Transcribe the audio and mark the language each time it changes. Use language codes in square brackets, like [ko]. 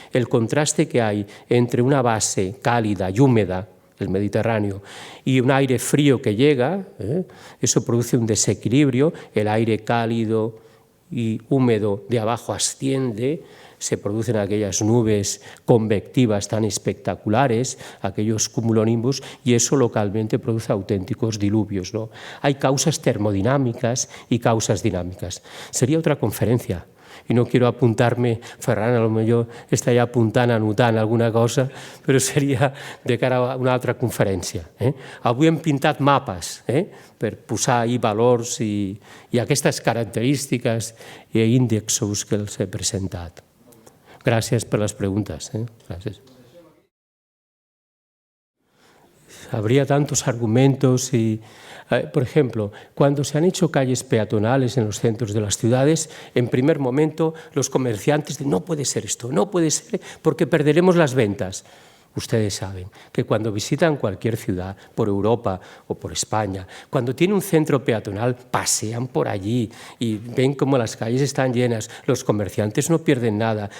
[es] el contraste que hay entre una base cálida y húmeda, el Mediterráneo, y un aire frío que llega, eso produce un desequilibrio, el aire cálido y húmedo de abajo asciende, se producen aquellas nubes convectivas tan espectaculares, aquellos cumulonimbus, y eso localmente produce auténticos diluvios, ¿no? Hay causas termodinámicas y causas dinámicas. Sería otra conferencia. [ca] I [es] no quiero [ca] apuntar-me, Ferran, potser està ja apuntant, anotant alguna cosa, però seria de cara a una altra conferència. Avui hem pintat mapes per posar ahí valors i aquestes característiques i índexos que els he presentat. Gràcies per les preguntes. Gràcies. [es] Habría tantos argumentos y, por ejemplo, cuando se han hecho calles peatonales en los centros de las ciudades, en primer momento los comerciantes dicen, no puede ser esto, no puede ser porque perderemos las ventas. Ustedes saben que cuando visitan cualquier ciudad, por Europa o por España, cuando tiene un centro peatonal, pasean por allí y ven cómo las calles están llenas, los comerciantes no pierden nada.